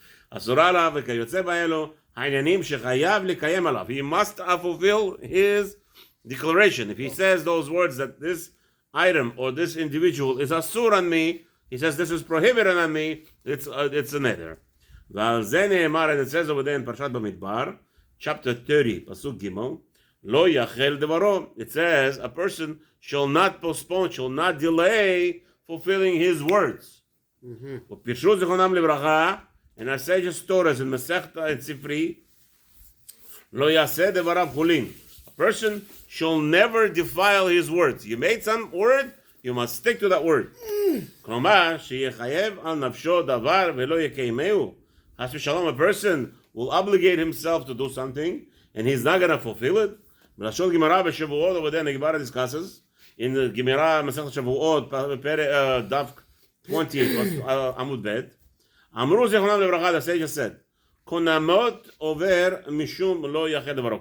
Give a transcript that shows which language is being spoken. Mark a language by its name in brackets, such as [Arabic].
[Hebrew] אסורה עליו וכיוצא באלו העניינים שחייב לקיים עליו. [English] He must fulfill his declaration. If he says those words that this item or this individual is asur on me, he says this is prohibited on me, it's a neder. [Hebrew] ועל זה נאמר, [English] and it says over there in [Hebrew] פרשת במדבר, chapter 30, פסוק ג' לא יחל דברו. [English] It says a person shall not postpone, shall not delay fulfilling his words. [Hebrew] ופירשו זיכרונם לברכה, [English] and our sages taught us in [Hebrew] מסכתא and ספרי, לא יעשה דבריו חולין. [English] A person shall never defile his words. You made some word, you must stick to that word. [Hebrew] כלומר, שיחייב על נפשו דבר ולא יקיימהו. [English] As Shalom, a person will obligate himself to do something, and he's not going to fulfill it. [Hebrew] B'lashon Gemara b'Shavuot, [English] over there, the Gemara discusses in the Gemara Masechet Shavuot, Daf 20, Amud Bet. [Hebrew] Amru Zechonam lebracha, [English] the sages said, [Hebrew] "Konamot over mishum lo yached devaro."